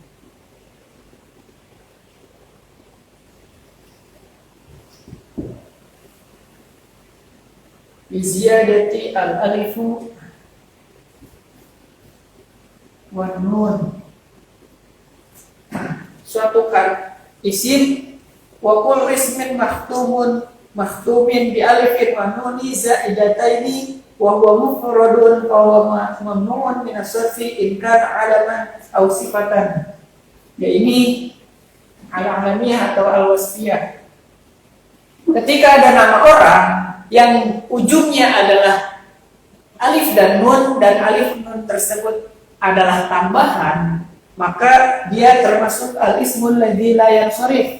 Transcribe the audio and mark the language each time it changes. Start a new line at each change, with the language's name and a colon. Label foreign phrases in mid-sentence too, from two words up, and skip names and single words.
Arabic: بزيادة الألف والنون.
Indonesian: Suatu isim
Arabic: وكل اسم مختوم بألف ونون زائدتين وهو مفرد فهو ممنوع من الصرف إن كان علما أو صفة.
Indonesian: Ya, ini al-alamiyah atau al-wasfiyah. Ketika ada nama orang yang ujungnya adalah alif dan alif nun tersebut adalah tambahan, maka dia termasuk
Arabic: الاسم الذي لا ينصرف.